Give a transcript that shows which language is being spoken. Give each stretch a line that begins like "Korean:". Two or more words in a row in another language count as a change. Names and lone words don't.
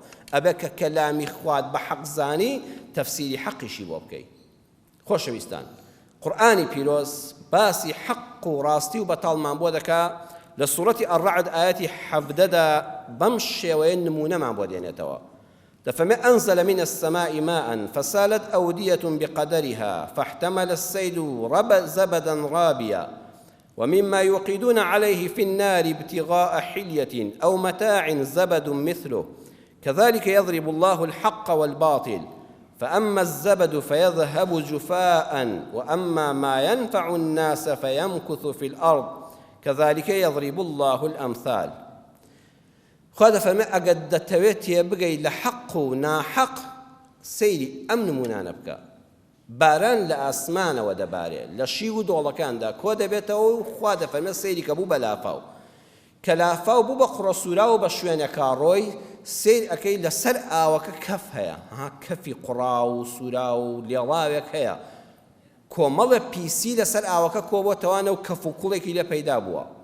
Central Kurdish: ئەبێ کە کەلامی خوات بە حەقزانی تەفسیری حەقیشی بۆ بکەیت. خۆشەویستان، قورئانی پیرۆز باسی حەق و ڕاستی و بەتاڵمان بۆ دەکا لە سوورەتی الرعد ئاەتی 17دا بەم شێوەیە نمونەمان بۆ دێنێتەوە.
Arabic: دەفەرمێ أنزل من السماء ماء فسالت أودية بقدرها فاحتمل السيل زبدا رابيا ومما يوقدون عليه في النار ابتغاء حلية أو متاع زبد مثله كذلك يضرب الله الحق والباطل فأما الزبد فيذهب جفاء وأما ما ينفع الناس فيمكث في الأرض كذلك يضرب الله الأمثال.
Central Kurdish: خواده فەرمێ ئەگەر دەتەوێت تێبگەی لە حەق و ناحەق سەیری ئەم نمونانە بکە. باران لە ئاسمانەوە دەبارێت، لە شی و دۆڵەکاندا کۆ دەبێتەوە و خوا دەفەرمێ سەیری کە بوو بە لافاو، کە لافاو بوو بە قوڕەسوورا و بە شوێنێکا ڕۆی سیر ئەەکەی لەسەر ئاوەکە کەف هەیە، کەفی قوڕا و سوورا و لێڵاوێک هەیە، کۆمەڵە پیسی لەسەر ئاوەکە کۆ بۆتەوانە و کەف و کوڵێکی لێ پەیدا بووە.